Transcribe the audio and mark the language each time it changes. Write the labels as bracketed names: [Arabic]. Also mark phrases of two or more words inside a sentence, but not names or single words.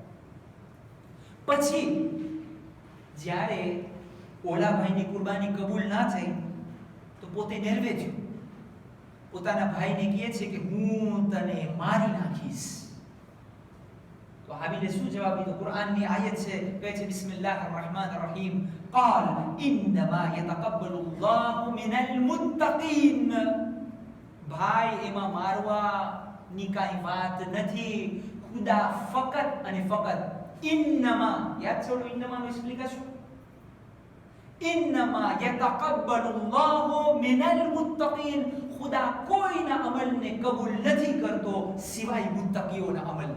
[Gujarati] પછી જ્યારે ઓલા ભાઈની કુરબાની કબૂલ ના થઈ તો પોતે નરવે થયો, પોતાના ભાઈને કહે છે કે હું તને મારી નાખીશ. તો હાબીલે શું જવાબ દીધો? કુરાનની આયત છે, કહે છે [Arabic] بسم الله الرحمن الرحيم, قال انما يتقبل الله من المتقين. [Gujarati] ભાઈ એમાં મારવાની કાઈ વાત નથી. ખુદા ફકત અને ફકત ઇન્નમાં, યાદ છોડો ઇન્નમાનો એક્સપ્લિકેશન, [Arabic] إنما يتقبل الله من المتقين. [Gujarati] ખુદા કોઈના અમલને કબૂલ નથી કરતો સિવાય મુત્તકીઓના અમલ.